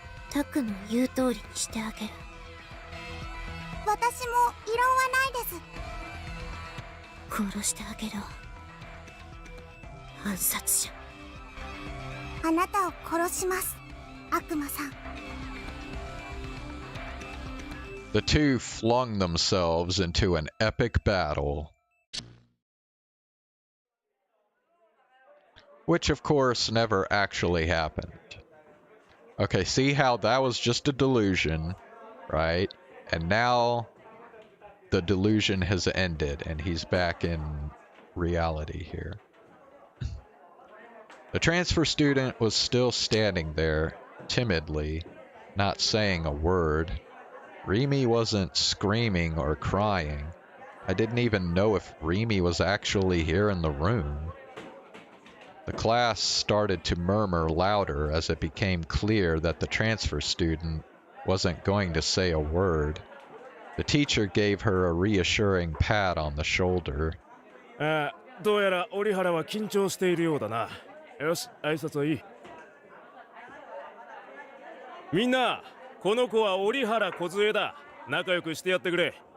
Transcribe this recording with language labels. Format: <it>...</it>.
<ja>タクの言う通りにしてあげる。私も異論はないです。殺してあげろ。暗殺者。あなたを殺します、悪魔さん。</ja> <en>The two flung themselves into an epic battle. Which, of course, never actually happened. Okay, see how that was just a delusion, right? And now the delusion has ended and he's back in reality here. The transfer student was still standing there, timidly, not saying a word. Rimi wasn't screaming or crying. I didn't even know if Rimi was actually here in the room. The class started to murmur louder as it became clear that the transfer student wasn't going to say a word. The teacher gave her a reassuring pat on the shoulder.</en> <ja>どうやら折原は緊張しているようだな。よし、挨拶はいい。みんな、この子は折原梢だ。仲良くしてやってくれ。</ja>